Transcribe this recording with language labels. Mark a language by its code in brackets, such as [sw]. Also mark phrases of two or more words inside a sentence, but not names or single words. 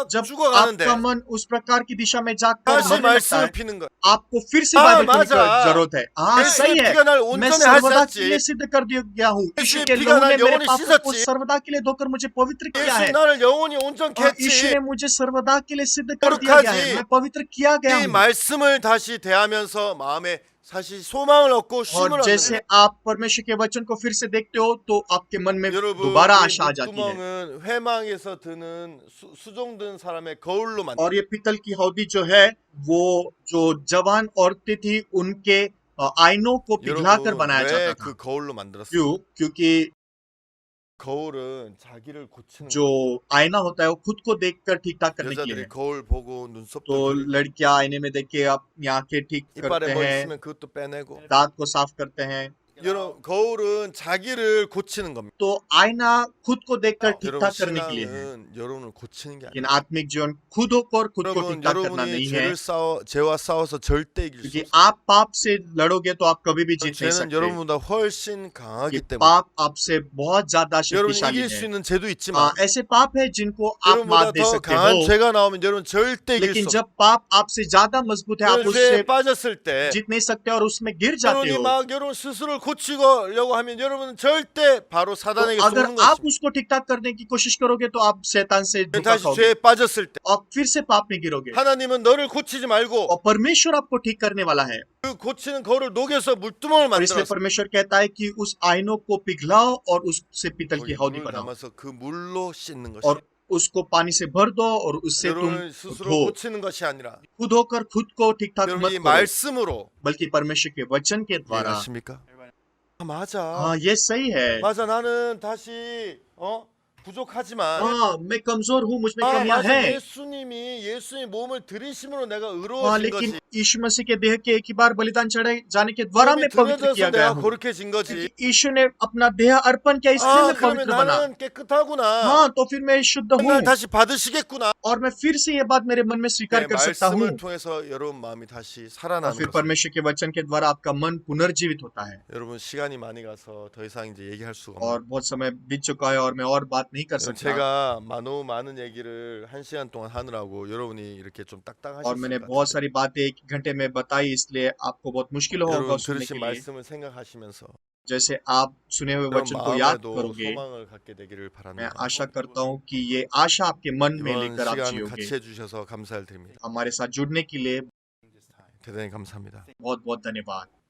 [hi] जब [ko] 죽어가는데 [hi] आपका मन उस प्रकार की दिशा में जाकर [ko] 다시 [hi] मरने लगता [ko] 말씀을 [hi] है, [ko] 피는 거야. [hi] आपको फिर से हाँ, बाइबल पढ़ने [ko] 맞아. [hi] की जरूरत है। हाँ सही [ko] 예수의 [hi] है, [ko] 피가 날 [hi] मैं [ko] 온전히 [hi] सर्वदा [ko] 하셨지. [hi] के लिए सिद्ध कर दिया गया हूँ। यीशु [ko] 예수의 [hi] के [ko] 피가 [hi] लहू [ko] 날 [hi] ने मेरे [ko] 영원히 [hi] पापों को [ko] 씻었지. [hi] सर्वदा के लिए धोकर मुझे पवित्र किया [ko] 예수 [hi] है। [ko] 나를 영원히 온전케 [hi] और यीशु [ko] 했지. [hi] ने मुझे सर्वदा के लिए सिद्ध कर दिया गया है, [ko] 거룩하지. [hi] मैं पवित्र किया गया [ko] 이 [hi] हूँ। [ko] 말씀을 다시 대하면서 마음에 사실 소망을 얻고 [hi] और [ko] 쉼을 [hi] जैसे [ko] 얻는 [hi] आप परमेश्वर के वचन को फिर से देखते हो तो आपके मन में [ko] 여러분 [hi] दोबारा [ko] 이 [hi] आशा आ जाती है। [ko] 물두멍은 회망에서 드는 수종든 사람의 거울로 만든 [hi] और ये पीतल की हौदी जो है वो जो जवान औरतें थी उनके आईनों को पिघलाकर [ko] 여러분 [hi] बनाया जाता [ko] 왜 [hi] था। [ko] 그 거울로 만들었어요? [hi] क्यों? क्योंकि [ko] 거울은 자기를 고치는 [hi] जो आईना होता है वो खुद को देखकर ठीक ठाक [ko] 거예요. [hi] करने के लिए है। [ko] 여자들이 거울 보고 눈썹도 [hi] तो [ko] 그리고 [hi] लड़कियां आईने में देख के अपनी आंखें ठीक [ko] 이빨에 [hi] करते [ko] 뭐 [hi] हैं, [ko] 있으면 그것도 빼내고 [hi] दांत को साफ करते हैं। [ko] 여러분 거울은 자기를 고치는 겁니다. [hi] तो आईना खुद को देखकर ठीक [ko] 여러분 [hi] ठाक करने के लिए है, [ko] 신앙은 여러분을 고치는 게 [hi] लेकिन [ko] 아니에요. [hi] आत्मिक जीवन खुद होकर खुद को [ko] 여러분 [hi] ठीक ठाक करना [ko] 여러분이 [hi] नहीं है। [ko] 죄를 죄와 싸워서 절대 이길 수 [hi] क्योंकि [ko] 없어요. [hi] आप पाप से लड़ोगे तो आप कभी भी जीत नहीं [ko] 죄는 [hi] सकते। [ko] 여러분보다 훨씬 [hi] ये [ko] 강하기 때문에 [hi] पाप आपसे बहुत ज्यादा [ko] 여러분 [hi] शक्तिशाली [ko] 이길 수 [hi] है। [ko] 있는 죄도 있지만 [hi] ऐसे पाप है जिनको आप [ko] 여러분보다 [hi] मात दे [ko] 더 [hi] सकते [ko] 강한 [hi] हो, [ko] 죄가 나오면 여러분 절대 이길 [hi] लेकिन [ko] 수 [hi] जब पाप आपसे ज्यादा मजबूत है आप [ko] 없어요. 죄에 [hi] उससे [ko] 빠졌을 때 [hi] जीत नहीं सकते और उसमें गिर जाते [ko] 여러분이 [hi] हो। [ko] 막 여러분 스스로를 고치려고 하면 여러분은 절대 바로 [hi] तो [ko] 사단에게 [hi] अगर [ko] 쏘는 [hi] आप [ko] 것입니다. [hi] उसको ठीक ठाक करने की कोशिश करोगे तो आप शैतान से धोखा [ko] 다시 [hi] खाओगे [ko] 죄에 빠졌을 때 [hi] और फिर से पाप में गिरोगे। [ko] 하나님은 너를 고치지 말고 [hi] और परमेश्वर आपको ठीक करने वाला है, [ko] 그 고치는 거울을 녹여서 물두멍을 [hi] और इसलिए [ko] 만들었어. [hi] परमेश्वर कहता है कि उस आईनों को पिघलाओ और उससे पीतल की हौदी [ko] 물을 [hi] बनाओ [ko] 담아서 그 물로 씻는 것이 [hi] और उसको पानी से भर दो और उससे तुम [ko] 여러분을 스스로 [hi] धो। [ko] 고치는 것이 아니라 [hi] खुद होकर खुद को ठीक ठाक [ko] 여러분 [hi] मत [ko] 이 [hi] करो, [ko] 말씀으로 [hi] बल्कि परमेश्वर के वचन के द्वारा। [ko] 이해하십니까? 아, 맞아. [hi] हाँ ये सही है। [ko] 맞아. 나는 다시 부족하지만 [hi] हाँ मैं कमजोर हूँ, मुझ में [ko] 아, [hi] कमियां [ko] 맞아. [hi] हैं। [ko] 예수님의 몸을 들이심으로 내가 [hi] हाँ [ko] 의로워진 [hi] लेकिन [ko] 거지. [hi] यीशु मसीह के देह के एक ही बार बलिदान चढ़ाए जाने के द्वारा [ko] 몸이 [hi] मैं पवित्र किया [ko] 들어져서 [hi] गया [ko] 내가 [hi] हूँ। [ko] 거룩해진 거지. [hi] क्योंकि यीशु ने अपना देह अर्पण किया, इसलिए [ko] 아, [hi] मैं [ko] 그러면 [hi] पवित्र बना। [ko] 나는 깨끗하구나. [hi] हाँ तो फिर मैं शुद्ध हूँ [ko] 날 다시 받으시겠구나. [hi] और मैं फिर से ये बात मेरे मन में स्वीकार [ko] 네, [hi] कर सकता हूँ। [ko] 말씀을 통해서 여러분 마음이 다시 [hi] और [ko] 살아나는 [hi] फिर [ko] 거죠. [hi] परमेश्वर के वचन के द्वारा आपका मन पुनर्जीवित होता है। [ko] 여러분 시간이 많이 가서 더 이상 이제 얘기할 수가 [hi] और [ko] 없네요. [hi] बहुत समय बीत चुका है और मैं और बात नहीं नहीं कर सकता [ko] 제가 너무 많은 얘기를 1시간 동안 하느라고 여러분이 이렇게 좀 [hi] और [ko] 딱딱하셨을 [hi] मैंने [ko] 것 [hi] बहुत [ko] 같은데 [hi] सारी बातें 1 घंटे में बताई इसलिए आपको बहुत मुश्किल होगा [ko] 여러분 [hi] सुनने [ko] 들으신 [hi] के लिए [ko] 말씀을 생각하시면서 [hi] जैसे आप सुने हुए [ko] 그런 [hi] वचन को याद [ko] 마음에도 [hi] करोगे [ko] 소망을 갖게 되기를 [hi] मैं [ko] 바랍니다. [hi] आशा करता हूँ कि ये आशा आपके मन में [ko] 이번 [hi] लेकर आप [ko] 시간 [hi] जियोगे [ko] 같이 해주셔서 감사를 드립니다. [hi] हमारे साथ जुड़ने के लिए [ko] 대단히 감사합니다. [hi] बहुत बहुत धन्यवाद